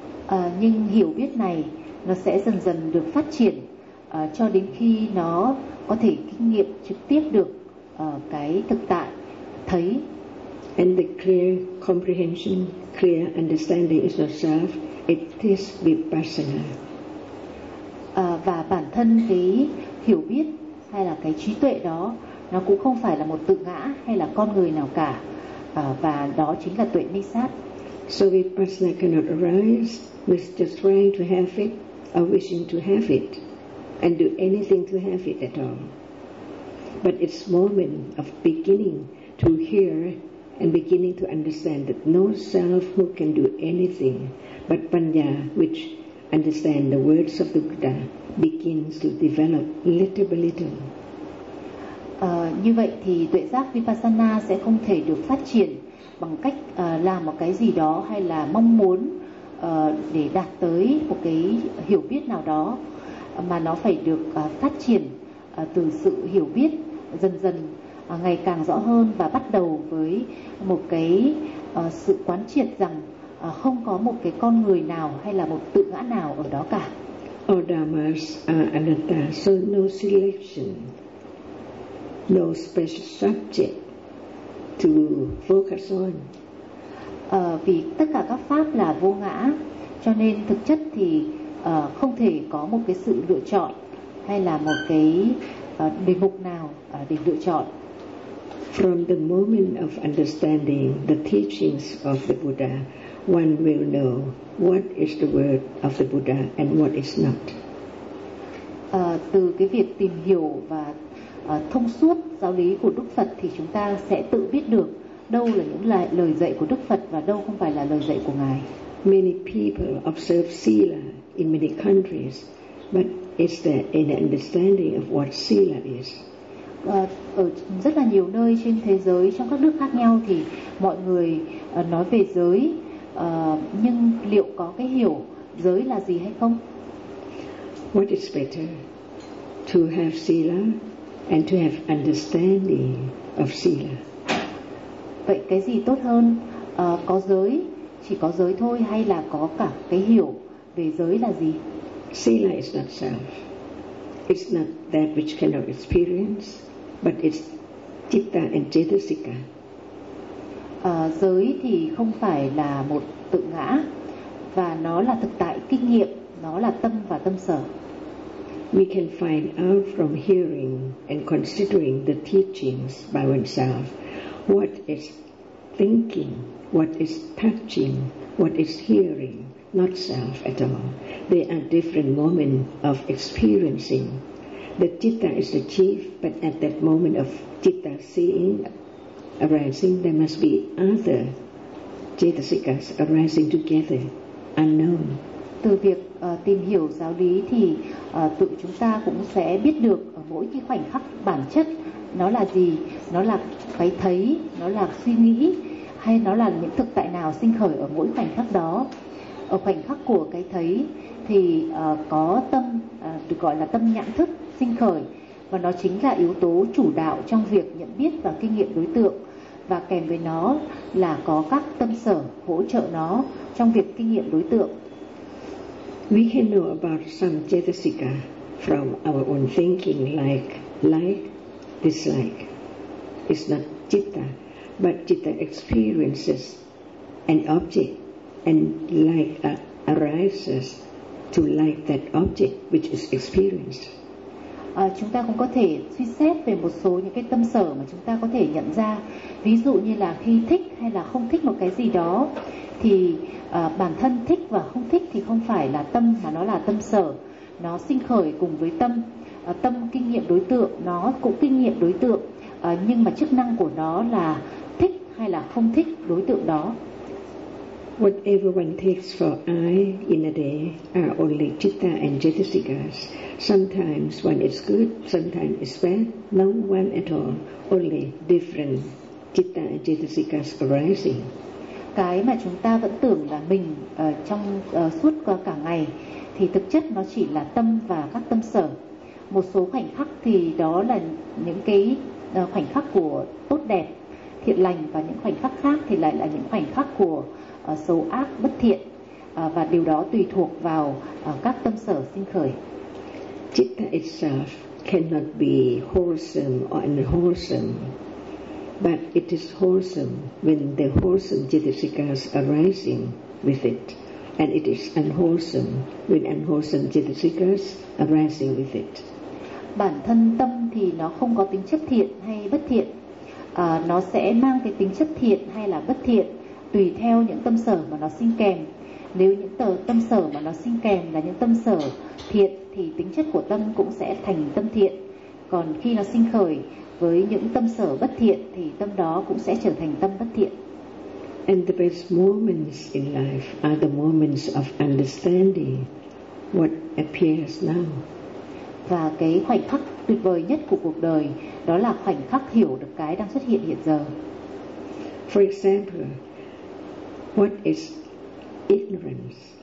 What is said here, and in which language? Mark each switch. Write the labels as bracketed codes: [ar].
[vi] Nhưng hiểu biết này nó sẽ dần dần được phát triển cho đến khi nó có thể kinh nghiệm trực tiếp được cái thực tại thấy. [en] And the clear comprehension, clear understanding is yourself. It is vipassana. [vi] Và bản thân cái hiểu biết hay là cái trí tuệ đó, nó cũng không phải là một tự ngã hay là con người nào cả, và đó chính là tuệ ni sát. [en] So vipassana cannot arise with just trying to have it or wishing to have it and do anything to have it at all. But it's moment of beginning to hear and beginning to understand that no self who can do anything but Panya, which understand the words of the Buddha, begins to develop little by little. [vi] Như vậy thì tuệ giác Vipassana sẽ không thể được phát triển bằng cách làm một cái gì đó hay là mong muốn để đạt tới một cái hiểu biết nào đó, mà nó phải được phát triển từ sự hiểu biết dần dần ngày càng rõ hơn, và bắt đầu với một cái sự quán triệt rằng không có một cái con người nào hay là một tự ngã nào ở đó cả. [en] All dharmas are anatta, so no selection, no special subject to focus on. [vi] Vì tất cả các pháp là vô ngã, Cho nên thực chất thì không thể có một cái sự lựa chọn hay là một cái đề mục nào để lựa chọn. [en] From the moment of understanding the teachings of the Buddha, one will know what is the word of the Buddha and what is not. [vi] Từ cái việc tìm hiểu và thông suốt giáo lý của Đức Phật thì chúng ta sẽ tự biết được đâu là những lời dạy của Đức Phật và đâu không phải là lời dạy của Ngài. [en] Many people observe sila in many countries, but is there any understanding of what sila is? [vi] Ở rất là nhiều nơi trên thế giới, trong các nước khác nhau thì mọi người nói về giới, nhưng liệu có cái hiểu giới là gì hay không? [en] What is better, to have sila and to have understanding of sila? [vi] Vậy cái gì tốt hơn, có giới, chỉ có giới thôi, hay là có cả cái hiểu về giới là gì? [en] Sila is not self. It's not that which cannot experience, but it's citta and cetasika. [vi] Giới thì không phải là một tự ngã, và nó là thực tại kinh nghiệm, nó là tâm và tâm sở. [en] We can find out from hearing and considering the teachings by oneself what is thinking, what is touching, what is hearing, not self at all. They are different moments of experiencing. The citta is the chief, but at that moment of citta seeing arising, there must be other cetasikas arising together, unknown. [vi] Từ việc tìm hiểu giáo lý thì tự chúng ta cũng sẽ biết được ở mỗi cái khoảnh khắc bản chất nó là gì, nó là cái thấy, nó là suy nghĩ, hay nó là những thực tại nào sinh khởi ở mỗi khoảnh khắc đó. Ở khoảnh khắc của cái thấy thì có tâm, được gọi là tâm nhãn thức sinh khởi, và nó chính là yếu tố chủ đạo trong việc nhận biết và kinh nghiệm đối tượng, và kèm với nó là có các tâm sở hỗ trợ nó trong việc kinh nghiệm đối tượng. [en] We can know about some cetasika from our own thinking, like, dislike. It's not citta, but citta experiences an object and like arises to like that object which is experienced. [vi] Chúng ta cũng có thể suy xét về một số những cái tâm sở mà chúng ta có thể nhận ra. Ví dụ như là khi thích hay là không thích một cái gì đó, thì bản thân thích và không thích thì không phải là tâm, mà nó là tâm sở. Nó sinh khởi cùng với tâm, tâm kinh nghiệm đối tượng, nó cũng kinh nghiệm đối tượng, nhưng mà chức năng của nó là thích hay là không thích đối tượng đó. [en] Whatever one takes for I in a day are only citta and cetasikas. Sometimes one is good, sometimes is bad, no one at all, only different citta and cetasikas arising. [vi] Cái mà chúng ta vẫn tưởng là mình trong suốt cả ngày thì thực chất nó chỉ là tâm và các tâm sở. Một số khoảnh khắc thì đó là những cái khoảnh khắc của tốt đẹp, thiện lành, và những khoảnh khắc khác thì lại là những khoảnh khắc của xấu ác, bất thiện, và điều đó tùy thuộc vào các tâm sở sinh khởi. [en] Citta itself cannot be wholesome or unwholesome, but it is wholesome when the wholesome cetasikas arising with it, and it is unwholesome when unwholesome cetasikas arising with it. [vi] Bản thân tâm thì nó không có tính chất thiện hay bất thiện, nó sẽ mang cái tính chất thiện hay là bất thiện tùy theo những tâm sở mà nó sinh kèm. Nếu những tâm sở mà nó sinh kèm là những tâm sở thiện thì tính chất của tâm cũng sẽ thành tâm thiện. Còn khi nó sinh khởi với những tâm sở bất thiện thì tâm đó cũng sẽ trở thành tâm bất thiện. [en] And the best moments in life are the moments of understanding what appears now. [vi] Và cái khoảnh khắc tuyệt vời nhất của cuộc đời đó là khoảnh khắc hiểu được cái đang xuất hiện hiện giờ. [en] For example, what is ignorance?